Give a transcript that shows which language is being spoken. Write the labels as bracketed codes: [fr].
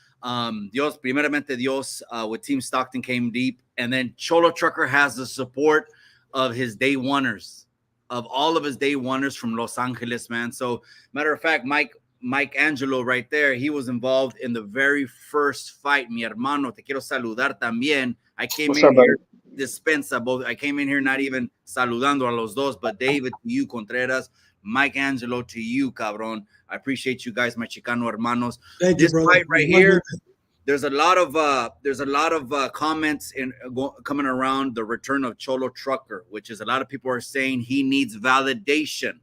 [es] Dios, primeramente Dios, [en] with Team Stockton came deep, and then Cholo Trucker has the support of his day oneers, of all of his day oneers from Los Angeles, man. So, matter of fact, Mike Angelo right there, he was involved in the very first fight. [es] Mi hermano, te quiero saludar también. [en] I came in here, dispensa both. I came in here not even [es] saludando a los dos, [en] but David to you, Contreras, Mike Angelo to you, cabrón. I appreciate you guys, my Chicano hermanos. Thank This you, fight right here, there's a lot of comments coming around the return of Cholo Trucker, which is a lot of people are saying he needs validation.